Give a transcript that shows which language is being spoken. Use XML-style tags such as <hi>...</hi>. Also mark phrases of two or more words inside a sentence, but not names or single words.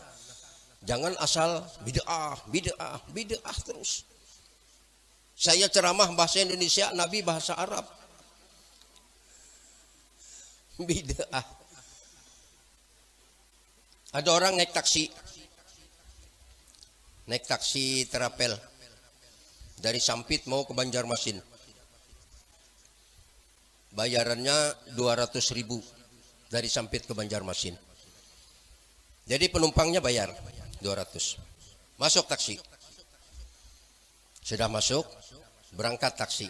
<id>Jangan asal bid'ah, bid'ah, bid'ah terus. Saya ceramah bahasa Indonesia, Nabi bahasa Arab. Bid'ah. Ada orang naik taksi. Naik taksi terapel. Dari Sampit mau ke Banjarmasin. Bayarannya 200.000 dari Sampit ke Banjarmasin. Jadi penumpangnya bayar 200. Masuk taksi. Sudah masuk, berangkat taksi.</id>